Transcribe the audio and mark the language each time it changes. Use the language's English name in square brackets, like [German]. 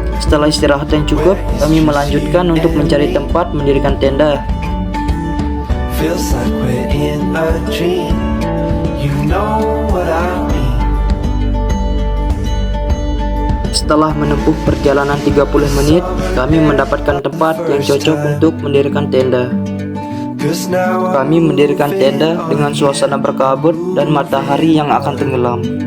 [Indonesian] Setelah istirahat yang cukup, kami melanjutkan untuk mencari tempat mendirikan tenda. [English] Feels like we're in a dream. You know what I mean. [Indonesian] Setelah menempuh perjalanan 30 menit, kami mendapatkan tempat yang cocok untuk mendirikan tenda. Kami mendirikan tenda dengan suasana berkabut dan matahari yang akan tenggelam.